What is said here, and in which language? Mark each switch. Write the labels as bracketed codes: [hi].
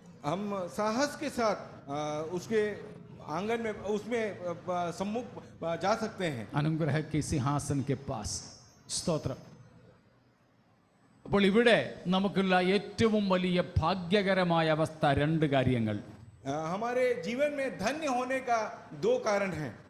[hi] हम साहस के साथ उसके आंगन में उसमें सम्मुख जा सकते हैं. അനുഗ്രഹ के सिंहासन के पास. [ml] സ്തോത്രം. അപ്പോൾ ഇവിടെ നമുക്കുള്ള ഏറ്റവും വലിയ ഭാഗ്യകരമായ അവസ്ഥ 2 കാര്യങ്ങൾ. [hi] हमारे जीवन में धन्य होने का 2 कारण हैं.